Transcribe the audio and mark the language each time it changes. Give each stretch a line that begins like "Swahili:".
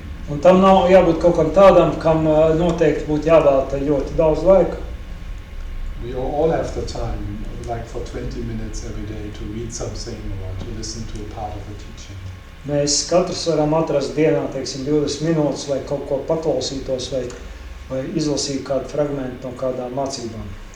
Latvian: Un tam nav jābūt kaut kam tādam, kam noteikti būtu jāvēlta ļoti daudz laika.
English: We all have the time, like for 20 minutes every day, to read something or to listen to a part of a teaching.
Latvian: Mēs katrs varam atrast dienā, teiksim, 20 minūtes, lai kaut ko paklausītos vai izlasītu kādu fragmentu no kādām mācībām.